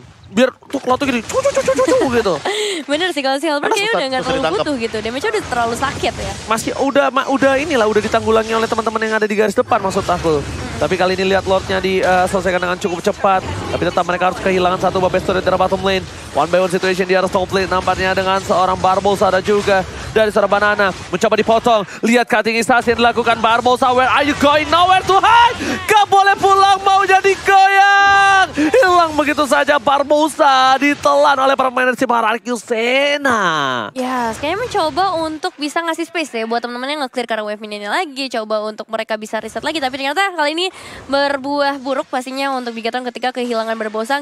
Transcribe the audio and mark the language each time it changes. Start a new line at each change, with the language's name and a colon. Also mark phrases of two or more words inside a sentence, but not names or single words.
Indonesian: Biar tuh Cloud tuh gini, gitu. Bener sih, kalau si Halberd kayaknya udah gak terlalu butuh gitu. Damage-nya udah terlalu sakit ya. Masih udah udah ditanggulangi oleh teman-teman yang ada di garis depan maksud aku. Tapi kali ini lihat Lordnya diselesaikan dengan cukup cepat. Tapi tetap mereka harus kehilangan satu
English: base turret
Indonesian: dari
English: bottom lane. One by one situation
Indonesian: di arah
English: top lane
Indonesian: nampaknya dengan seorang Barbosa ada juga dari seorang Banana. Mencoba dipotong. Lihat cutting instasi yang dilakukan Barbosa.
English: Where are you going? Nowhere to hide.
Indonesian: Gak boleh pulang, mau jadi goyang. Hilang begitu saja Barbosa, ditelan oleh pemain dari RRQ Sena. Ya, kayaknya mencoba untuk bisa ngasih space ya buat teman-teman yang nge-clear karena
English: wave minion
Indonesian: lagi. Coba untuk mereka bisa reset lagi. Tapi ternyata kali ini berbuah buruk pastinya untuk Bigetron ketika kehilangan Barbosa.